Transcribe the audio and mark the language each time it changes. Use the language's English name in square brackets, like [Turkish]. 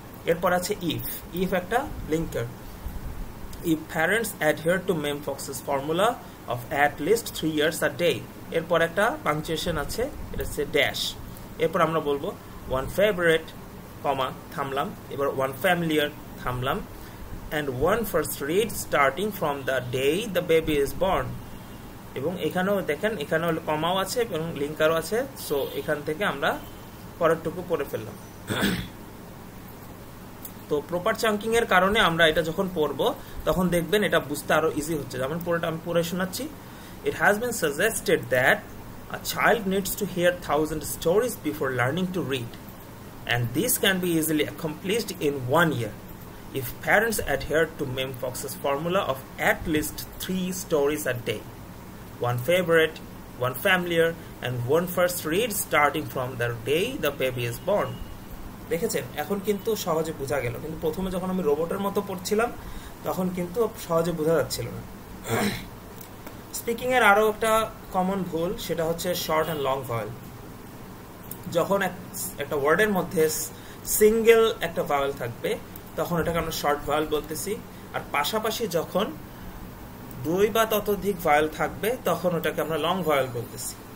[Bangla] এরপর আছে [English] if [Bangla] একটা linker, [English] if parents adhere to Mem Fox's formula of at least 3 years a day, [Bangla] এরপর একটা পাংচুয়েশন আছে, এটা হচ্ছে ড্যাশ। এরপর আমরা বলবো [English] one favorite, [Bangla] কমা, থামলাম, এবার [English] one familiar, [Bangla] থামলাম, [English] and one first read starting from the day the baby is born, [Bangla] এবং এখানেও দেখেন এখানেও কমাও আছে এবং লিঙ্কারও আছে। সো এখান থেকে আমরা পরেরটুকু পড়ে ফেললাম। তো প্রপার চাঙ্কিং এর কারণে আমরা এটা যখন পড়বো তখন দেখবেন এটা বুঝতে আরো ইজি হচ্ছে। যেমন পুরোটা আমি পড়ে শোনাচ্ছি। [English] It has been suggested that a child needs to hear 1000 stories before learning to read, and this can be easily accomplished in 1 year if parents adhere to Mem Fox's formula of at least 3 stories a day, one favorite, one familiar, and one first read starting from the day the baby is born. [Bangla] দেখেছেন এখন কিন্তু সহজে বোঝা গেল, কিন্তু প্রথমে যখন আমি রোবটের মতো পড়ছিলাম তখন কিন্তু সহজে বোঝা যাচ্ছিল না। স্পিকিং এর আরো একটা কমন ভুল, সেটা হচ্ছে শর্ট এন্ড লং ভাওয়েল। যখন একটা ওয়ার্ডের মধ্যে সিঙ্গেল একটা ভাওয়েল থাকবে তখন এটাকে আমরা শর্ট ভাওয়েল বলতেছি, আর পাশাপাশি যখন 2 বা ততোধিক ভাওয়েল থাকবে তখন ওটাকে আমরা লং ভাওয়েল বলতেছি।